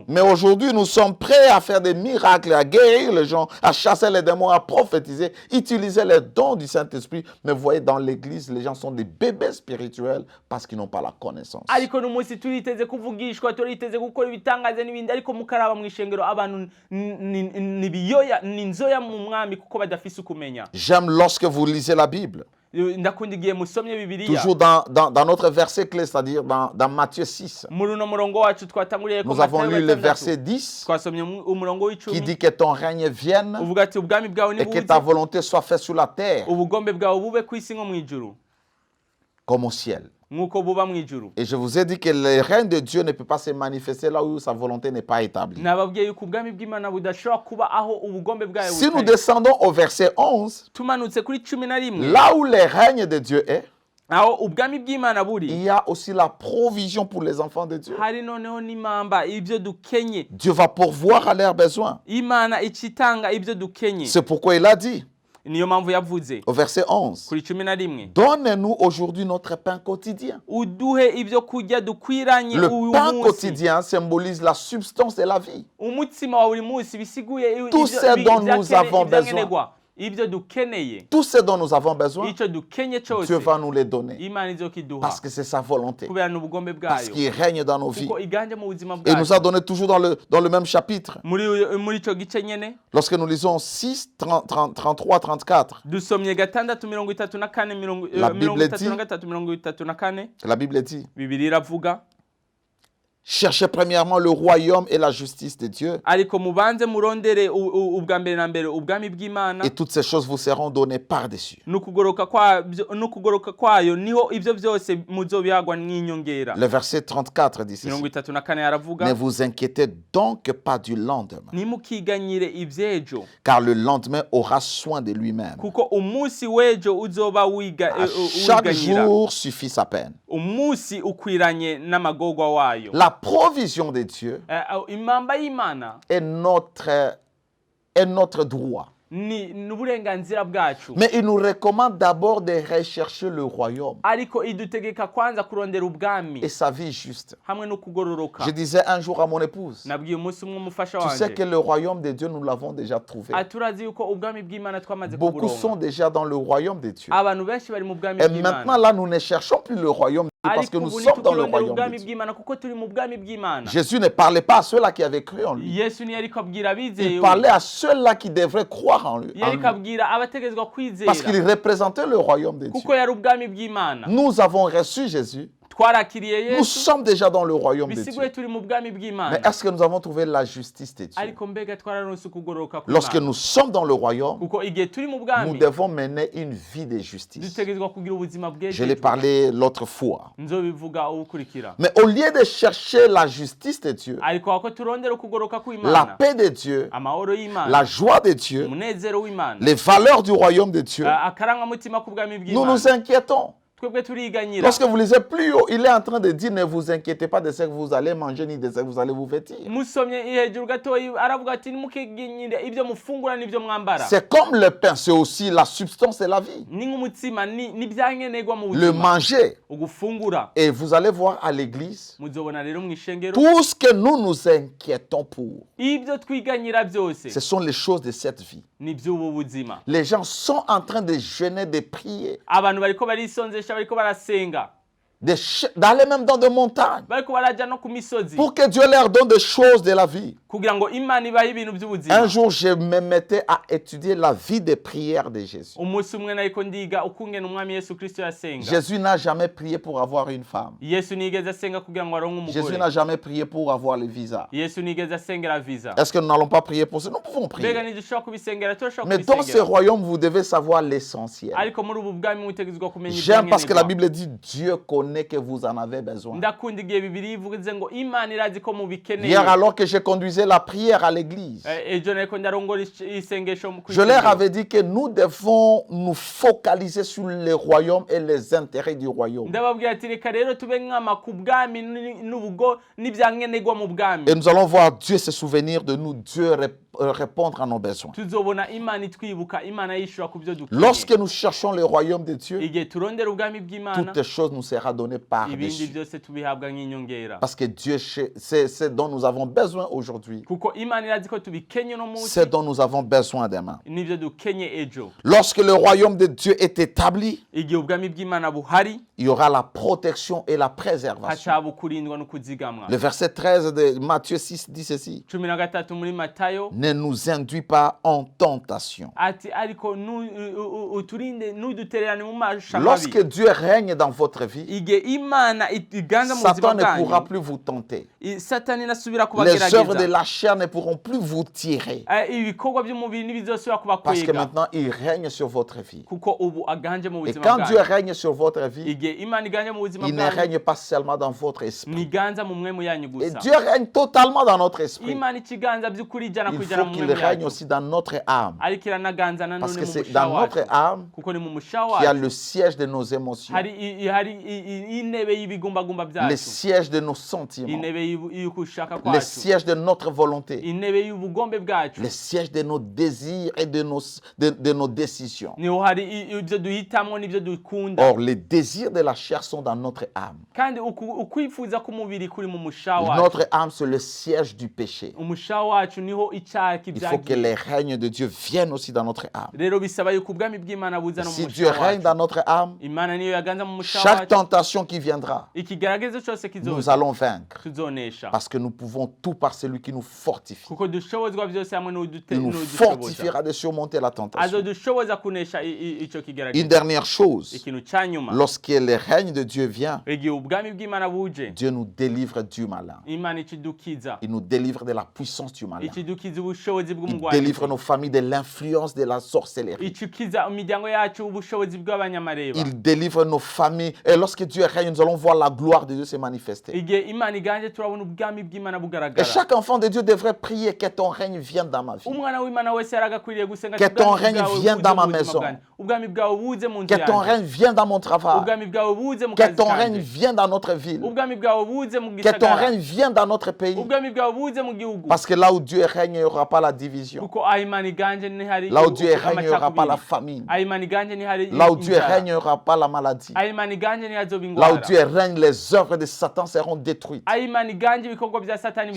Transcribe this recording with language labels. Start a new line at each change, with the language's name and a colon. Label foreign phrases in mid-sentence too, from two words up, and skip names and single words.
French: Mais aujourd'hui, nous sommes prêts à faire des miracles, à guérir les gens, à chasser les démons, à prophétiser, utiliser les dons du Saint-Esprit. Mais vous voyez, dans l'église, les gens sont des bébés spirituels parce qu'ils n'ont pas la connaissance.
Rundi: Ariko n'umunsi turiteze kuvugishwa, turiteze gukora ibitangaza n'ibindi, ariko mukaraba mu ishengero abantu nibiyoya ninzoya mu mwami kuko badafise ukumenya.
French: J'aime lorsque vous lisez la Bible.
Rundi: Ndakunda igihe musomye Bibiliya.
French: Toujours dans notre verset clé, c'est-à-dire dans Matthieu 6.
Rundi: Muri uno murongo wacu twatanguriye ko
French: Nous avons Matayo lu le 6, verset 10
Rundi: twasomye umurongo
French: qui
Rundi: w'icumi
French: dit que ton règne vienne
Rundi: uvuga ati ubwami bwawe
French: et que ta
Rundi: nibuze
French: volonté soit faite sur la terre
Rundi: ubugombe bwawe bube ku isi nko mu ijuru
French: comme au ciel.
Rundi: nk'uko buba mu ijuru.
French: Et je vous ai dit que le règne de Dieu ne peut pas se manifester là où sa volonté n'est pas établie.
Rundi: Nababwiye yuko ubwami bw'Imana budashobora kuba aho ubugombe bwawe
French: Si nous
Rundi: butari.
French: descendons au verset 11,
Rundi: Tumanutse kuri 11
French: là où le règne de Dieu est,
Rundi: aho ubwami bw'Imana buri
French: il y a aussi la provision pour les enfants de Dieu.
Rundi: hari noneho n'imamba ibyo dukenye.
French: Dieu va pourvoir à leurs besoins.
Rundi: Imana icitanga ibyo dukenye.
French: C'est pourquoi il a dit
Rundi: Niyo mpamvu yavuze
French: au verset 11,
Rundi: kuri 11
French: donne-nous aujourd'hui notre pain quotidien.
Rundi: uduhe ibyo kurya dukwiranye
French: Le
Rundi: uyu
French: pain
Rundi: munsi.
French: quotidien symbolise la substance de la vie.
Rundi: Umutsima wa buri munsi bisiguye
French: Tout ce dont nous avons besoin.
Rundi: ibyo dukeneye,
French: Tout ce dont nous avons besoin,
Rundi: icyo dukenye cyose
French: Dieu va nous les donner.
Rundi: Imana izokiduha
French: Parce que c'est sa volonté.
Rundi: kubera n'ubugombe
French: Parce
Rundi: bwayo
French: qu'il règne dans nos vies.
Rundi: kuko iganje mu buzima
French: Et il nous a
Rundi: bwacu.
French: donné toujours dans le même chapitre.
Rundi: Muri icyo gice nyene
French: Lorsque nous lisons 6, 33, 34,
Rundi: dusomye 6:34
French: La Bible dit- 33 la Bible dit,
Rundi: Bibiliya iravuga
French: cherchez premièrement le royaume et la justice de Dieu,
Rundi: ariko mubanze murondere ubwa mbere na mbere ubwami bw'Imana
French: et toutes ces choses vous seront données par-dessus.
Rundi: n'ukugoroka kwayo niho ibyo byose muzobihagwa n'inyongera.
French: Le verset 34 dit ceci.
Rundi: 34 aravuga
French: Ne vous inquiétez donc pas du lendemain,
Rundi: nimukiganyire ivy'ejo
French: car le lendemain aura soin de lui-même.
Rundi: kuko umunsi w'ejo uzoba
French: À chaque
Rundi: wiganyira.
French: jour suffit sa peine.
Rundi: Umunsi ukwiranye n'amagorwa wayo.
French: La provision de Dieu
Rundi: Imamba y'Imana
French: est notre droit.
Rundi: ni n'uburenganzira bwacu,
French: Mais il nous recommande d'abord de rechercher le royaume
Rundi: ariko idutegeka kwanza kurondera ubwami
French: et sa vie juste.
Rundi: hamwe no kugororoka.
French: Je disais un jour à mon épouse,
Rundi: Nabwiye umunsi umwe umufasha
French: tu sais que
Rundi: wanje
French: le royaume de Dieu, nous l'avons déjà trouvé.
Rundi: aturazi yuko ubwami bw'Imana twamaze
French: Beaucoup sont
Rundi: kuburonka.
French: déjà dans le royaume de Dieu.
Rundi: Abantu benshi bari mu bwami
French: Et
Rundi: bw'Imana.
French: maintenant, là, nous ne cherchons plus le royaume parce que
Rundi: ariko
French: nous
Rundi: ubu
French: sommes dans le
Rundi: ntitukirondera
French: royaume de
Rundi: ubwami
French: Dieu.
Rundi: bw'imana kuko turi mu bwami bw'imana.
French: Jésus ne parlait pas à ceux-là qui avaient cru en lui.
Rundi: Yesu ntiyariko abwira abizeye
French: Il parlait à ceux-là qui devraient croire en lui.
Rundi: yariko abwira abategezwa
French: Parce qu'il
Rundi: kwizera
French: représentait le royaume de Dieu.
Rundi: kuko yari ubwami bw'imana.
French: Nous avons reçu Jésus.
Rundi: Twarakiriye
French: Nous
Rundi: Yesu
French: sommes déjà dans le royaume de
Rundi: bisiguye
French: Dieu.
Rundi: turi mu bwami
French: Mais
Rundi: bw'imana,
French: est-ce que nous avons trouvé la justice de Dieu?
Rundi: ariko mbega twararonse ukugororoka
French: Lorsque
Rundi: kw'Imana
French: nous sommes dans le royaume,
Rundi: kuko igihe turi mu
French: nous
Rundi: bwami
French: devons mener une vie de justice.
Rundi: dutegerezwa kugira ubuzima
French: Je l'ai
Rundi: bwejejwe.
French: parlé l'autre fois.
Rundi: Nzobivuga ubukurikira.
French: Mais au lieu de chercher la justice de Dieu,
Rundi: Ariko ako turondera ukugoroka
French: la
Rundi: kw'Imana,
French: paix de Dieu,
Rundi: amahoro y'Imana,
French: la joie de Dieu,
Rundi: umunezero w'Imana,
French: les valeurs du royaume de Dieu,
Rundi: akarangamutima k'ubwami
French: nous nous
Rundi: bw'Imana,
French: inquiétons.
Rundi: twebwe turiganyira.
French: Lorsque vous lisez plus haut, il est en train de dire ne vous inquiétez pas de ce que vous allez manger ni de ce que vous allez vous vêtir.
Rundi: Musomye hejuru gatoya aravuga ati ntimukiginyire ibyo mufungura n'ibyo mwambara.
French: C'est comme le pain, c'est aussi la substance de la vie.
Rundi: Ni nk'umutsima n'ibyankenerwa mu
French: Le
Rundi: buzima.
French: manger.
Rundi: Ugufungura.
French: Et vous allez voir à l'église,
Rundi: Muzobona rero mu ishengero
French: tout ce que nous nous inquiétons pour,
Rundi: ibyo twiganyira byose
French: ce sont les choses de cette vie.
Rundi: ni by'ubu buzima.
French: Les gens sont en train de jeûner, de prier,
Rundi: Abantu bariko barisonzesha bariko barasenga
French: d'aller même dans des montagnes
Rundi: bariko baraja no ku misozi
French: pour que Dieu leur donne des choses de la vie.
Rundi: kugira ngo Imana ibahe ibintu
French: Un
Rundi: by'ubuzima.
French: jour, je me mettais à étudier la vie de prière de Jésus.
Rundi: Umunsi umwe nariko ndiga ukungena umwami Yesu Kristo yasenga.
French: Jésus n'a jamais prié pour avoir une femme.
Rundi: Yesu nigeze asenga kugira ngo aronke
French: Jésus
Rundi: umugore.
French: n'a jamais prié pour avoir le visa.
Rundi: Yesu nigeze asengera visa.
French: Est-ce que nous n'allons pas prier pour ça? Nous pouvons
Rundi: Mbega
French: prier.
Rundi: ntidushobora kubisengera turashobora
French: Mais dans ce
Rundi: kubisengera.
French: royaume, vous devez savoir l'essentiel.
Rundi: Ariko muri ubu bwami mutegezwa kumenya
French: J'aime parce que la
Rundi: ibyankenerwa.
French: Bible dit Dieu connaît que vous en avez besoin.
Rundi: Ndakunda igihe Bibiliya ivuze ngo Imana irazi ko mubikeneye.
French: Hier, alors que je conduisais la prière à l'église,
Rundi: Ejo nariko ndarongora isengesho mu
French: je leur avais dit que nous devons nous focaliser sur le royaume et les intérêts du royaume.
Rundi: ndababwira ati reka rero tube nk'ama ku bwami n'ubugo n'ibyankenerwa mu bwami.
French: Et nous allons voir Dieu se souvenir de nous, Dieu répondre à nos besoins.
Rundi: Tuzobona Imana itwibuka, Imana yishura ku byo dukeneye.
French: Lorsque nous cherchons le royaume de Dieu,
Rundi: Igihe turondera ubwami bw'Imana
French: toutes les choses nous seront données
Rundi: ibindi
French: par-dessus.
Rundi: byose tubihabwa nk'inyongera.
French: Parce que Dieu, c'est ce dont nous avons besoin aujourd'hui.
Rundi: Kuko Imana irazi ko tubikenye no munsi
French: C'est dont nous avons besoin demain.
Rundi: n'ibyo dukenye ejo.
French: Lorsque le royaume de Dieu est établi,
Rundi: Igihe ubwami bw'Imana buhari
French: il y aura la protection et la préservation.
Rundi: hacaba ukurindwa no kuzigamwa.
French: Le verset 13 de Matthieu 6 dit ceci.
Rundi: 13 muri Matayo
French: Ne nous induis pas en tentation.
Rundi: ati ariko uturinde nudutererane mu masha
French: Lorsque
Rundi: mabi.
French: Dieu règne dans votre vie,
Rundi: Igihe Imana iganza mu buzima
French: Satan ne pourra
Rundi: bwanyu,
French: plus vous tenter.
Rundi: Satani nasubira
French: Les œuvres de
Rundi: kubagerageza.
French: la chair ne pourront plus vous tirer.
Rundi: Ibikorwa by'umubiri ntibizosubira
French: Parce que
Rundi: kubakwega
French: maintenant, il règne sur votre vie.
Rundi: kuko ubu aganje mu
French: Et
Rundi: buzima
French: quand Dieu
Rundi: bwanyu.
French: règne sur votre vie,
Rundi: Igihe Imana iganje mu buzima
French: il ne
Rundi: bwanyu
French: règne pas seulement dans votre esprit.
Rundi: niganza mu mwemu yanyu
French: Et
Rundi: gusa.
French: Dieu règne totalement dans notre esprit.
Rundi: Imana ikiganza by'ukuri ijana
French: Il
Rundi: ku ijana
French: faut
Rundi: mu
French: qu'il
Rundi: mwemu
French: règne
Rundi: yacu,
French: aussi dans notre âme.
Rundi: ariko iranaganza nanone
French: Parce que
Rundi: mu
French: c'est
Rundi: musha
French: dans notre
Rundi: wacu
French: âme
Rundi: kuko ni mu musha
French: qu'il y a
Rundi: wacu
French: le siège de nos émotions,
Rundi: hari intebe y'ibigumbagumba
French: le
Rundi: byacu,
French: siège de nos sentiments,
Rundi: intebe y'ukushaka
French: le
Rundi: kwacu,
French: siège de notre volonté,
Rundi: intebe y'ubugombe bwacu,
French: le siège de nos désirs et de nos décisions.
Rundi: niho hari ibyo duhitamwo n'ibyo dukunda.
French: Or, les désirs de la chair sont dans notre âme.
Rundi: Kandi ukwifuza k'umubiri kuri mu musha wacu.
French: Notre âme, c'est le siège du péché.
Rundi: Umusha wacu niho icyaha
French: Il faut que
Rundi: kibyagiye.
French: les règnes de Dieu viennent aussi dans notre âme.
Rundi: Rero bisaba yuko ubwami bw'Imana buza no mu
French: Si
Rundi: musha
French: Dieu règne dans
Rundi: wacu.
French: notre âme,
Rundi: Imana niyo yaganza mu musha
French: chaque
Rundi: wacu.
French: tentation qui viendra,
Rundi: Ikigeragezo cyose
French: nous
Rundi: kizoza
French: allons vaincre.
Rundi: tuzonesha.
French: Parce que nous pouvons tout par celui qui nous fortifie.
Rundi: Kuko dushobozwa byose hamwe
French: Il nous fortifiera de surmonter la tentation.
Rundi: azodushoboza kunesha ico
French: Une
Rundi: kigeragezo.
French: dernière chose,
Rundi: Ikintu ca nyuma,
French: lorsque le règne de Dieu vient,
Rundi: igihe ubwami bw'Imana buje,
French: Dieu nous délivre du malin.
Rundi: Imana ikidukiza,
French: Il nous délivre de la puissance du malin.
Rundi: ikidukiza ubushobozi
French: Il
Rundi: bw'umugwanyi,
French: délivre nos familles de l'influence de la sorcellerie.
Rundi: ikikiza imiryango yacu ubushobozi bw'abanyamareba.
French: Il délivre nos familles. Et lorsque Dieu règne, nous allons voir la gloire de Dieu se manifester.
Rundi: Igihe Imana iganje turabona ubwami bw'Imana
French: Et
Rundi: bugaragara.
French: chaque enfant de Dieu devrait prier que ton règne vienne dans ma vie.
Rundi: Umwana w'Imana wese yaragakwiriye gusenga
French: Que
Rundi: ati,
French: ton
Rundi: ubwami
French: règne
Rundi: bwawe
French: vienne
Rundi: buze
French: dans ma
Rundi: mu buzima
French: maison.
Rundi: bwanjye. Ubwami bwawe buze mu nzu
French: Que ton
Rundi: yanjye.
French: règne vienne dans mon travail.
Rundi: Ubwami bwawe buze mu
French: Que
Rundi: kazi
French: ton règne
Rundi: kanje.
French: vienne dans notre ville.
Rundi: Ubwami bwawe buze mu
French: Que ton
Rundi: gisagara.
French: règne vienne dans notre pays.
Rundi: Ubwami bwawe buze mu gihugu.
French: Parce que là où Dieu règne, il n'y aura pas la division.
Rundi: Kuko aho Imana iganje ntihari
French: Là où Dieu règne, il n'y aura pas la
Rundi: amacakubiri.
French: famine.
Rundi: Aho Imana iganje ntihari
French: Là où Dieu
Rundi: inzara.
French: règne, il n'y aura pas la maladie.
Rundi: Aho Imana iganje ntihazoba
French: Là où
Rundi: ingwara.
French: Dieu règne, les œuvres de Satan seront détruites.
Rundi: Aho Imana iganje ibikorwa bya Satani